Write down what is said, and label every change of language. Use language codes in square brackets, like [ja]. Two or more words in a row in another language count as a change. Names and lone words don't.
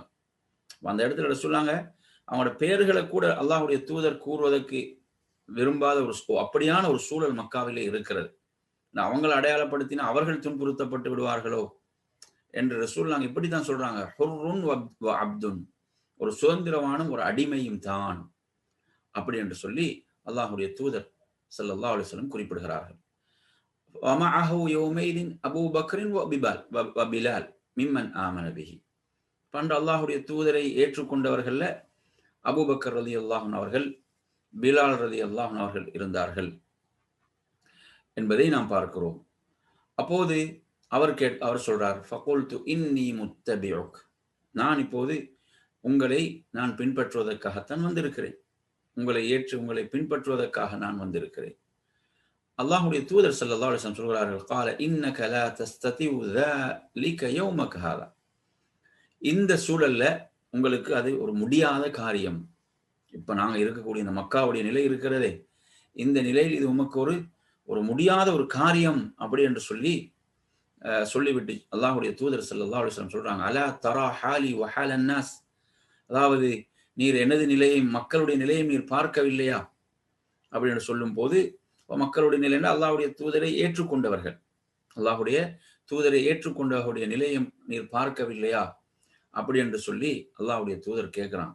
[ta] அந்த இடத்துல ரசூலுல்லாஹ் அவங்களோட பெயர்களை கூட அல்லாஹ்வுடைய தூதர் கூறுவதற்கு விரும்பாத அப்படியான ஒரு சூழல் மக்காவிலே இருக்கிறது. அவங்களை அடையாளப்படுத்தினா அவர்கள் துன்புறுத்தப்பட்டு விடுவார்களோ என்று ரசூலுல்லாஹ் இப்படித்தான் சொல்றாங்க, [ar] حر وعبد, [ta] ஒரு சுதந்திரமானும் ஒரு அடிமையும் தான் அப்படி என்று சொல்லி அல்லாஹ்வுடைய தூதர் [ar] صلى الله عليه وسلم [ta] குறிப்பிடுகிறார்கள். [ar] ومعه يومئذ أبو بكر وبلال ممن آمن به, [ta] பண்டு அல்லாஹ்வுடைய தூதரை ஏற்றுக்கொண்டவர்கள்ல அபூபக்கர் [ar] رضي الله عنه [ta] அவர்கள், பிலால் [ar] رضي الله عنه [ta] அவர்கள் இருந்தார்கள் என்பதை நாம் பார்க்கிறோம். அப்போது அவர் சொல்றார், [ar] فقلت إني متبعك, [ta] நான் இப்போது உங்களை நான் பின்பற்றுவதற்காகத்தான் வந்திருக்கிறேன், உங்களை ஏற்று உங்களை பின்பற்றுவதற்காக நான் வந்திருக்கிறேன். அல்லாஹ்வுடைய தூதர் [ar] صلى الله عليه وسلم [ta] சொல்கிறார்கள், [ar] قال انك لا تستطيع ذلك يومك هذا, [ta] இந்த சூழல்ல உங்களுக்கு அது ஒரு முடியாத காரியம். இப்ப நாங்க இருக்கக்கூடிய இந்த மக்காவுடைய நிலை இருக்கிறதே, இந்த நிலையில் இது உமக்கு ஒரு முடியாத ஒரு காரியம் அப்படி என்று சொல்லிவிட்டு அல்லாஹ்வுடைய தூதர் [ar] صلى الله عليه وسلم [ta] சொல்றாங்க, [ar] ألا ترى حالي وحال الناس, [ta] அதாவது நீர் எனது நிலையை, மக்களுடைய நிலையை நீர் பார்க்கவில்லையா அப்படி என்று சொல்லும் போது, மக்களுடைய நிலை அல்லாஹ்வுடைய தூதரை ஏற்றுக்கொண்டவர்கள், அல்லாஹ்வுடைய தூதரை ஏற்றுக்கொண்டவர்களுடைய நிலையை நீர் பார்க்கவில்லையா அப்படி என்று சொல்லி அல்லாஹ்வுடைய தூதர் கேட்கிறான்.